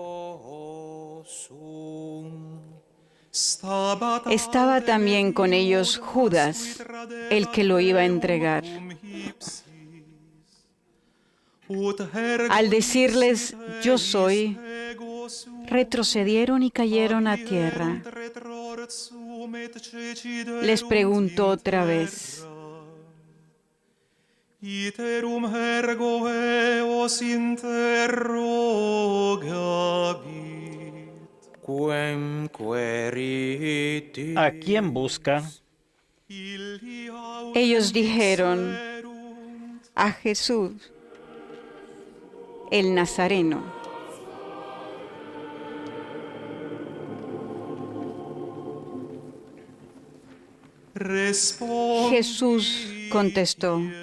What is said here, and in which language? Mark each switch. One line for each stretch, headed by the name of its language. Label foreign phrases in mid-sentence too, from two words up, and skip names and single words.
Spanish: Estaba también con ellos Judas, el que lo iba a entregar. Al decirles: yo soy, retrocedieron y cayeron a tierra. Les preguntó otra vez:
Latin: Iterum ergo eos interrogabit. Quem queriti?
Spanish: ¿A quién busca? Ellos dijeron: a Jesús, el Nazareno. Jesús contestó: